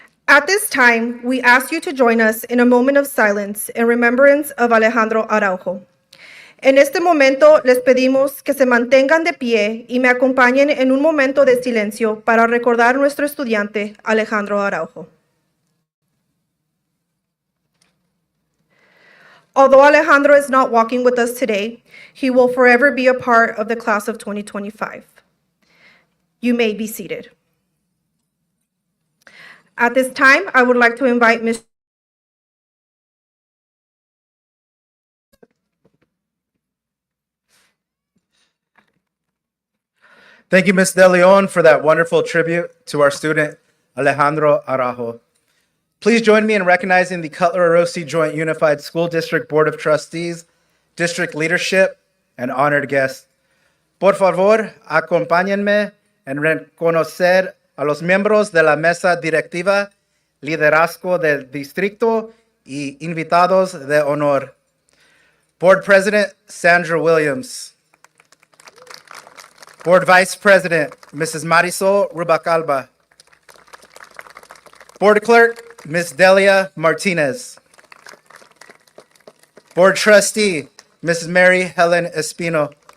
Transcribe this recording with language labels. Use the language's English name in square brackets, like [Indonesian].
[English] At this time, we ask you to join us in a moment of silence in remembrance of Alejandro Araujo. [Spanish] En este momento les pedimos que se mantengan de pie y me acompañen en un momento de silencio para recordar a nuestro estudiante Alejandro Araujo. [English] Although Alejandro is not walking with us today, he will forever be a part of the class of 2025. You may be seated. At this time, I would like to invite Ms. Thank you, Ms. De Leon, for that wonderful tribute to our student, Alejandro Araujo. Please join me in recognizing the Cutler Orosi Joint Unified School District Board of Trustees, district leadership, and honored guests. [Spanish] Por favor, acompáñenme en reconocer a los miembros de la mesa directiva, liderazgo del distrito y invitados de honor. [English] Board President Sandra Williams. Board Vice President Mrs. Marisol Rubacalba. Board Clerk Ms. Delia Martinez. Board Trustee Mrs. Mary Helen Espino.